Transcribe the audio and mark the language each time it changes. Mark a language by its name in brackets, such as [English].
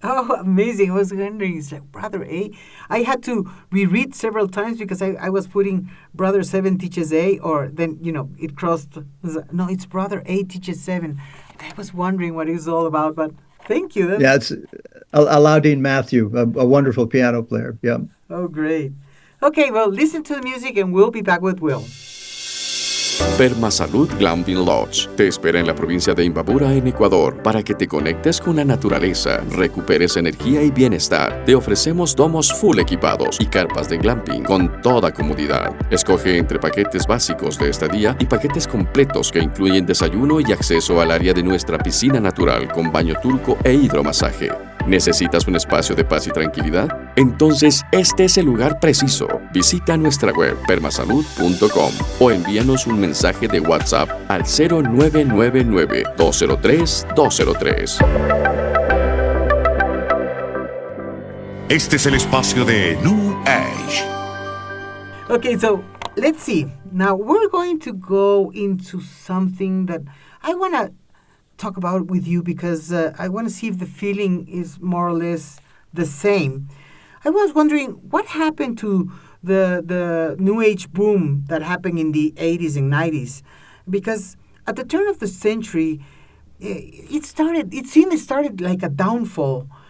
[English] Oh, amazing. I was wondering, it's like Brother A. I had to reread several times because I was putting Brother 7 Teaches A, or then, it crossed. No, it's Brother A Teaches 7. I was wondering what it was all about, but thank you. Yeah, it's Alaudin Matthew, a wonderful piano player. Yeah. Oh, great. Okay, well, listen to the music and we'll be back with Will. [Spanish] Permasalud Glamping Lodge te espera en la provincia de Imbabura, en Ecuador, para que te conectes con la naturaleza, recuperes energía y bienestar. Te ofrecemos domos full equipados y carpas de glamping con toda comodidad. Escoge entre paquetes básicos de estadía y paquetes completos que incluyen desayuno y acceso al área de nuestra piscina natural con baño turco e hidromasaje. ¿Necesitas un espacio de paz y tranquilidad? Entonces, este es el lugar preciso. Visita nuestra web permasalud.com o envíanos un mensaje de WhatsApp al 0999-203-203. Este es el espacio de New Age. [English] Okay, so let's see. Now we're going to go into something that I want to talk about with you because I want to see if the feeling is more or less the same. I was wondering what happened to the New Age boom that happened in the 80s and 90s, because at the turn of the century, it started like a downfall.